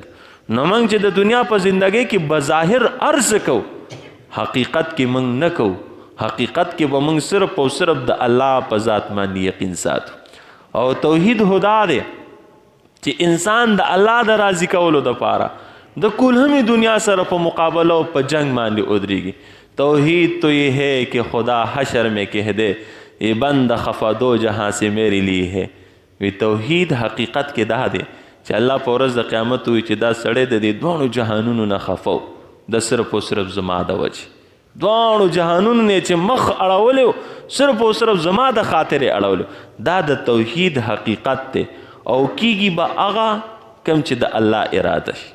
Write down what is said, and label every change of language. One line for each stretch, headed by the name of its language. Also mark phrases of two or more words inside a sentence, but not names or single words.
Pashto: نو موږ چې د دنیا په زندګۍ کې بظاهر عرض کو، حقیقت کې موږ نه کو. حقیقت کې به موږ صرف او صرف د الله په ذات باندې یقین ساتو. او توحید هدا دی چې انسان د الله د راضي کولو دپاره د کلهمی دنیا سره په مقابله او په جنگ باندې ودرېږي.
Urdu: توحید تو یہ ہے کہ خدا حشر میں کہہ دے یہ بند خفا دو جہاں سے میرے لیے ہے.
Pashto: وی توحید حقیقت کې دا دی چې الله په ورځ د قیامت وي چې دا سړی د دې دواړو جهانونو نه خفو د صرف او صرف زما د وجې. دواړو جهانونو نه چې مخ اړولی صرف او صرف زما د خاطرې اړولی. دا د توحید حقیقت دی او کیږي به هغه کم چې د الله اراده شي.